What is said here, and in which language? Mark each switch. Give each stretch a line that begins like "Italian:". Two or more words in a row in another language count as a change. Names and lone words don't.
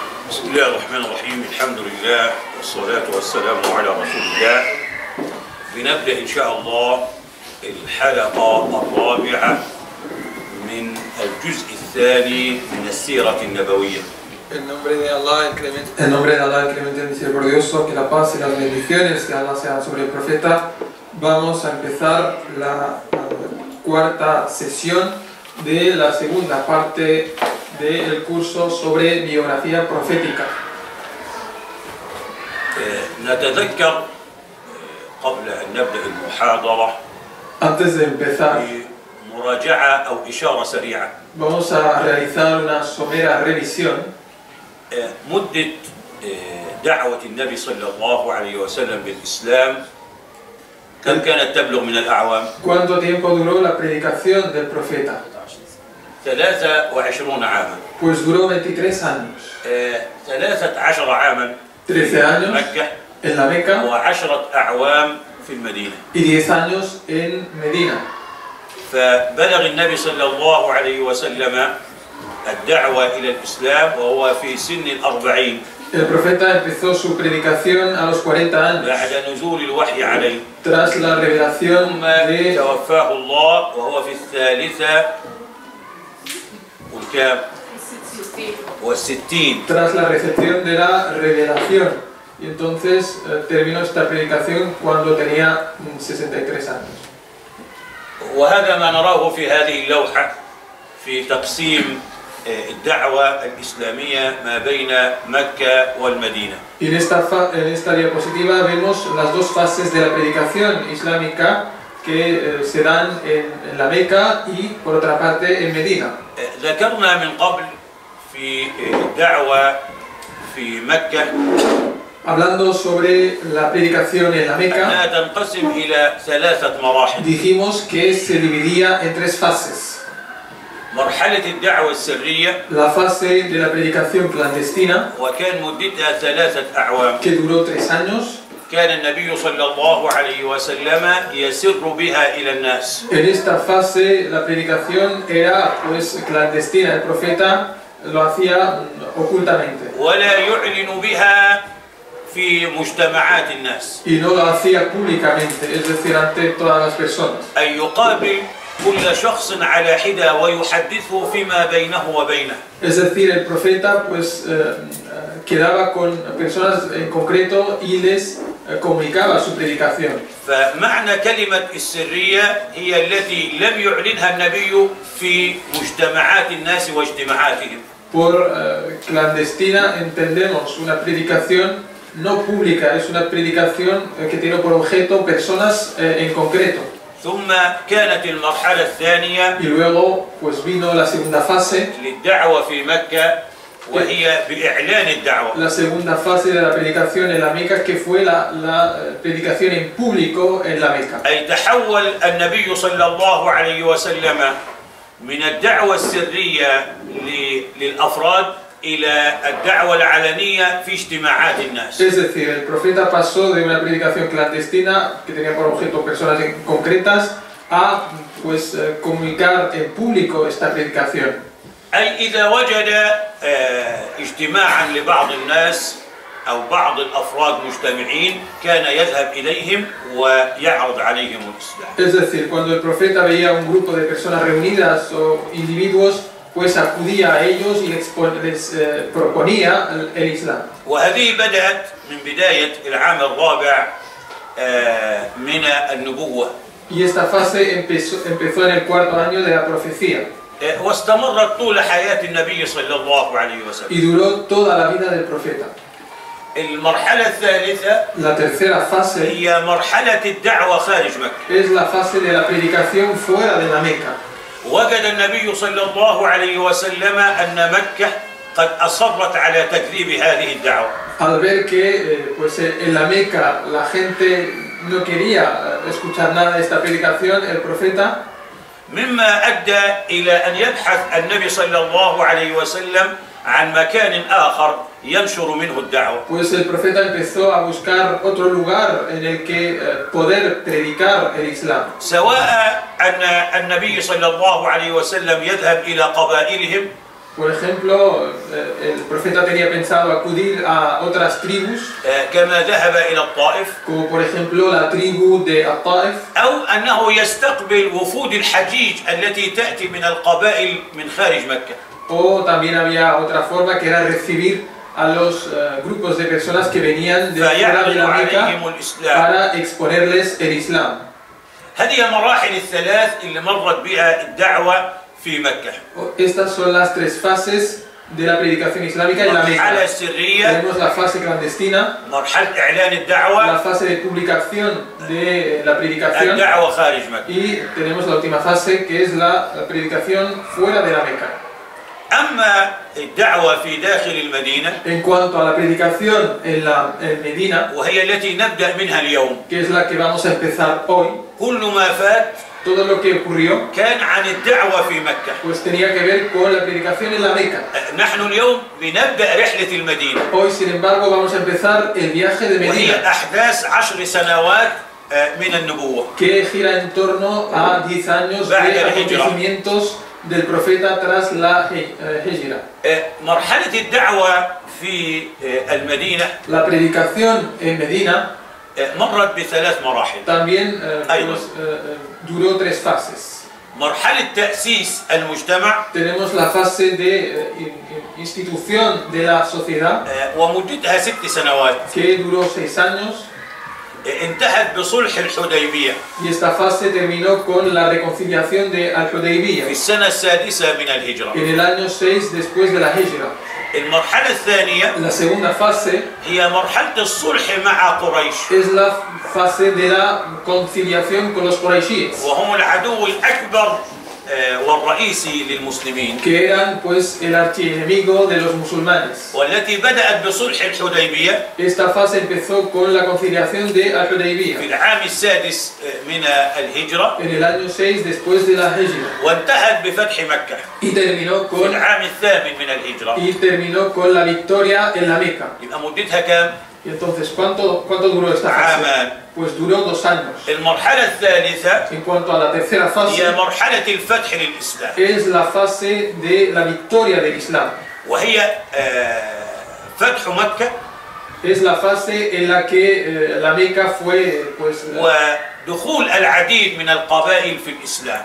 Arabic: بسم الله الرحمن الرحيم. الحمد لله والصلاة والسلام على رسول الله. بنبدأ إن شاء الله الحلقة الرابعة من الجزء الثاني من السيرة النبوية.
Spanish: En nombre de Allah, el clemente misericordioso, que la paz y las bendiciones de Allah sean sobre el profeta, vamos a empezar la cuarta sesión de la segunda parte del curso sobre biografía profética.
Arabic: نتذكر قبل أن نبدأ المحاضرة
Spanish: Antes de empezar,
Arabic: مراجعة أو إشارة سريعة.
Spanish: vamos a realizar una somera revisión.
Arabic: مدة دعوة النبي صلى الله عليه وسلم بالإسلام كم كانت تبلغ من الأعوام؟
Spanish: ¿Cuánto tiempo duró la predicación del profeta?
Arabic: 23 عاما.
Spanish: Pues duró 23 años.
Arabic: 13 عاما
Spanish: 13 años
Arabic: مكة
Spanish: en la Meca
Arabic: و10 أعوام في المدينة.
Spanish: y 10 años en Medina.
Arabic: فبلغ النبي صلى الله عليه وسلم الدعوة إلى الإسلام وهو في سن 40
Spanish: El profeta empezó su predicación a los 40 años,
Arabic: بعد نزول الوحي عليه.
Spanish: tras la revelación
Arabic: ثم
Spanish: de...
Arabic: توفاه الله وهو في الثالثة والستين.
Spanish: tras la recepción de la revelación. Y entonces terminó esta predicación cuando tenía 63 años.
Arabic: وهذا ما نراه في هذه اللوحة في تقسيم الدعوة الإسلامية ما بين مكة والمدينة.
Spanish: Y en esta diapositiva vemos las dos fases de la predicación islámica que se dan en la Meca y por otra parte en Medina.
Arabic: ذكرنا من قبل في الدعوة في مكة
Spanish: Hablando sobre la predicación en la Meca,
Arabic: أنها تنقسم إلى 3 مراحل.
Spanish: dijimos que se dividía en 3 fases.
Arabic: مرحلة الدعوة السرية
Spanish: La fase de la predicación clandestina,
Arabic: وكان مدتها 3 أعوام.
Spanish: que duró 3 años.
Arabic: كان النبي صلى الله عليه وسلم يسر بها إلى الناس.
Spanish: En esta fase la predicación era pues clandestina, el profeta lo hacía ocultamente
Arabic: ولا يعلن بها في مجتمعات الناس.
Spanish: y no lo hacía públicamente, es decir, ante todas las personas.
Arabic: أن يقابل كل شخص على حدة ويحدثه فيما بينه وبينه.
Spanish: Es decir, el profeta pues quedaba con personas en concreto y les comunicaba su predicación.
Arabic: فمعنى كلمة السرية هي التي لم يعلنها النبي في مجتمعات الناس واجتماعاتهم.
Spanish: Por clandestina entendemos una predicación no pública, es una predicación que tiene por objeto personas en concreto.
Arabic: ثم كانت المرحلة الثانية
Spanish: Y luego pues vino la segunda fase,
Arabic: للدعوة في مكة وهي بإعلان الدعوة.
Spanish: la segunda fase de la predicación en la Meca, que fue la predicación en público en la Meca.
Arabic: أي تحول النبي صلى الله عليه وسلم من الدعوة السرية للأفراد إلى الدعوة العلنية في اجتماعات الناس.
Spanish: Es decir, el profeta pasó de una predicación clandestina que tenía por objeto personas concretas a pues comunicar en público esta predicación.
Arabic: أي إذا وجد اجتماعا لبعض الناس أو بعض الأفراد مجتمعين كان يذهب إليهم ويعرض عليهم الإسلام.
Spanish: Es decir, cuando el profeta veía un grupo de personas reunidas o individuos, pues acudía a ellos y les proponía el Islam.
Arabic: وهذه بدأت من بداية العام الرابع من النبوة.
Spanish: Y esta fase empezó en el 4º año de la profecía.
Arabic: واستمرت طول حياة النبي صلى الله عليه وسلم.
Spanish: Y duró toda la vida del profeta.
Arabic: المرحلة الثالثة
Spanish: La tercera fase
Arabic: هي مرحلة الدعوة خارج مكة.
Spanish: es la fase de la predicación fuera de la Meca.
Arabic: وجد النبي صلى الله عليه وسلم أن مكة قد أصرت على تكذيب هذه الدعوة.
Spanish: Al ver que pues en la Meca la gente no quería escuchar nada de esta predicación, el profeta
Arabic: مما أدى إلى أن يبحث النبي صلى الله عليه وسلم عن مكان آخر ينشر منه الدعوة.
Spanish: Pues el profeta empezó a buscar otro lugar en el que poder predicar el Islam.
Arabic: سواء أن النبي صلى الله عليه وسلم يذهب إلى قبائلهم
Spanish: Por ejemplo, el profeta tenía pensado acudir a otras tribus,
Arabic: كما ذهب إلى الطائف،
Spanish: como por ejemplo la tribu de At-Taif,
Arabic: أو أنه يستقبل وفود الحجيج التي تأتي من القبائل من خارج مكة.
Spanish: o también había otra forma que era recibir a los grupos de personas que venían de fuera de la Meca para exponerles el Islam.
Arabic: هذه المراحل الثلاث اللي مرت بها الدعوة في مكة.
Spanish: Estas son las tres fases de la predicación islámica en la Meca.
Arabic: مرحلة سرية،
Spanish: Tenemos la fase clandestina,
Arabic: مرحلة إعلان الدعوة،
Spanish: la fase de publicación de la predicación
Arabic: الدعوة خارج مكة.
Spanish: y tenemos la última fase que es la predicación fuera de la Meca.
Arabic: أما الدعوة في داخل المدينة
Spanish: En cuanto a la predicación en Medina,
Arabic: وهي التي نبدأ منها اليوم،
Spanish: que es la que vamos a empezar hoy,
Arabic: كل ما فات
Spanish: todo lo que ocurrió
Arabic: كان عن الدعوة في مكة.
Spanish: pues tenía que ver con la predicación en la Meca.
Arabic: نحن اليوم بنبدأ رحلة المدينة،
Spanish: Hoy, sin embargo, vamos a empezar el viaje de
Arabic: وهي
Spanish: Medina,
Arabic: أحداث 10 سنوات من النبوة.
Spanish: que gira en torno a 10 años de acontecimientos del profeta tras la Hijra.
Arabic: مرحلة الدعوة في المدينة
Spanish: La predicación en Medina
Arabic: مرت بثلاث مراحل.
Spanish: también duró tres fases.
Arabic: مرحلة تأسيس المجتمع
Spanish: Tenemos la fase de institución de la sociedad,
Arabic: ومدتها 6 سنوات،
Spanish: que duró 6 años,
Arabic: انتهت بصلح الحديبية
Spanish: y esta fase terminó con la reconciliación de
Arabic: في
Spanish: Al-Hudaybiyah
Arabic: السنة السادسة من الهجرة.
Spanish: en el año 6 después de la Hijra.
Arabic: المرحلة الثانية
Spanish: La segunda fase
Arabic: هي مرحلة الصلح مع قريش،
Spanish: es la fase de la conciliación con los Quraishíes,
Arabic: وهم العدو الأكبر والرئيسي للمسلمين،
Spanish: que eran pues el archienemigo de los musulmanes.
Arabic: والتي بدأت بصلح الحديبية
Spanish: Esta fase empezó con la conciliación de
Arabic: في
Spanish: Al-Hudaybiyah
Arabic: العام السادس من الهجرة،
Spanish: en el año 6 después de la Hijra,
Arabic: وانتهت بفتح مكة
Spanish: y terminó
Arabic: في
Spanish: con
Arabic: العام الثامن من الهجرة.
Spanish: la victoria en la Meca.
Arabic: يبقى مدتها كام؟
Spanish: Y entonces, ¿cuánto duró esta fase?
Arabic: عامان.
Spanish: Pues duró 2 años.
Arabic: المرحلة الثالثة
Spanish: En cuanto a la tercera
Arabic: هي
Spanish: fase,
Arabic: مرحلة الفتح للإسلام،
Spanish: es la fase de la victoria del Islam.
Arabic: وهي فتح مكة
Spanish: Es la fase en la que la Meca fue, pues,
Arabic: ودخول العديد من القبائل في الإسلام.